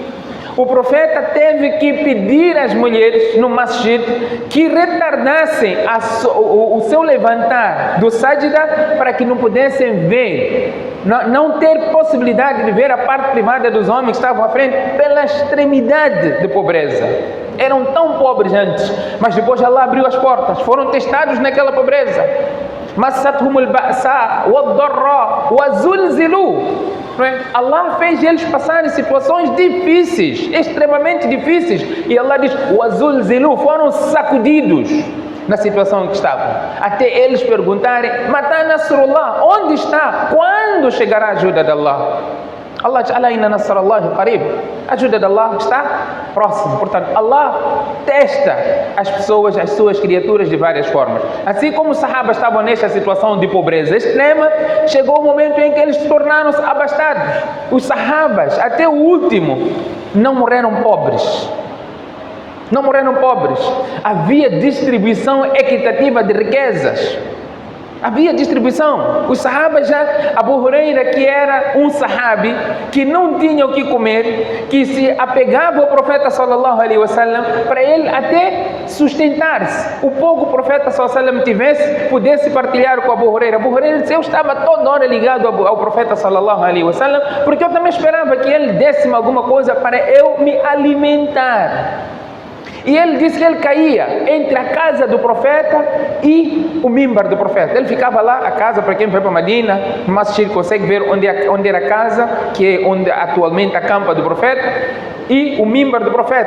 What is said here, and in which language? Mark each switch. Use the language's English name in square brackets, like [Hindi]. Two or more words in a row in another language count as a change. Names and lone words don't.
[Portuguese] O profeta teve que pedir às mulheres no masjid que retardassem o seu levantar do sajda para que não pudessem ver, não ter possibilidade de ver a parte privada dos homens que estavam à frente pela extremidade de pobreza. Eram tão pobres antes, mas depois Allah abriu as portas, foram testados naquela pobreza. [Arabic] مستهم البأساء والضراء وزلزلوا. [Portuguese] Allah fez eles passarem situações difíceis, extremamente difíceis, e Allah diz [Arabic] وزلزلوا, [Portuguese] foram sacudidos na situação em que estavam, até eles perguntarem: [Arabic] متى نصر الله, [Portuguese] onde está? Quando chegará a ajuda de Allah? Allah diz: [Arabic] ألا إن نصر الله قريب, [Portuguese] a ajuda de Allah está próximo. Portanto, Allah testa as pessoas, as suas criaturas de várias formas. Assim como os sahabas estavam nesta situação de pobreza extrema, chegou o momento em que eles se tornaram-se abastados. Os sahabas, até o último, não morreram pobres. Não morreram pobres. Havia distribuição equitativa de riquezas. Havia distribuição. Os sahabas já, Abu Huraira, que era um sahabi, que não tinha o que comer, que se apegava ao profeta [Arabic] صلى الله عليه وسلم, [Portuguese] para ele até sustentar-se. O pouco o profeta [Arabic] صلى الله عليه وسلم [Portuguese] tivesse, pudesse partilhar com Abu Huraira. Abu Huraira disse: eu estava toda hora ligado ao profeta [Arabic] صلى الله عليه وسلم, [Portuguese] porque eu também esperava que ele desse-me alguma coisa para eu me alimentar. E ele disse que ele caía entre a casa do profeta e o mimbar do profeta. Ele ficava lá, a casa, para quem vai para Medina, no Masjid consegue ver onde era a casa, que é onde atualmente acampa do profeta, e o mimbar do profeta.